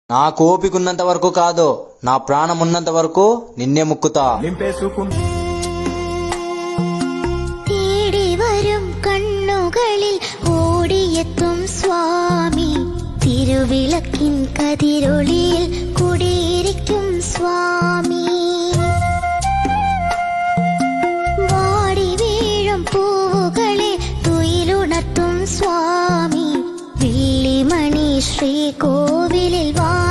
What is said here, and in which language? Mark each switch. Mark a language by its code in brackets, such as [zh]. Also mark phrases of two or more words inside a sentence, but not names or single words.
[te] నా కోపికున్నంత వరకు కాదు, నా ప్రాణం ఉన్నంత వరకు నిన్నే ముక్కుతా. [ml] തേടി വരും കണ്ണുകളിൽ ഓടിയെത്തും സ്വാമി, തിരുവിളക്കിൻ കതിരൊളിയിൽ കുടിയിരിക്കും സ്വാമി. വാടി വീഴും പൂവുകളെ തുയിലുണർത്തും സ്വാമി, വെള്ളിമണി ശ്രീകോവിലിൽ